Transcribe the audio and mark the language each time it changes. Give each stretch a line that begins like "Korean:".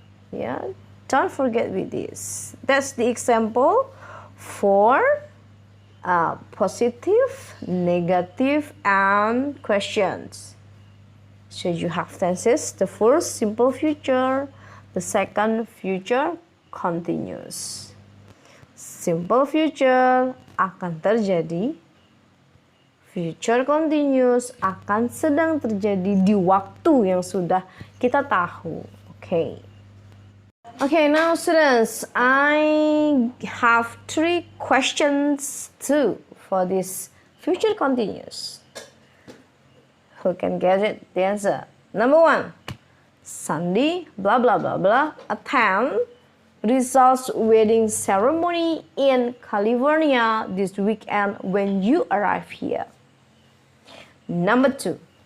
English: Yeah, don't forget with this. That's the example for positive, negative, and questions. So you have tenses. The first, simple future. The second, future continuous.
Indonesian: Simple future akan terjadi. Future continuous akan sedang terjadi di waktu yang sudah kita tahu. Okay.
English: Okay, now students, I have 3 questions too for this future continuous. Who can get it? The answer. Number 1. Sandy, blah, blah, blah, blah, attend Rizal's wedding ceremony in California this weekend when you arrive here. Number 2.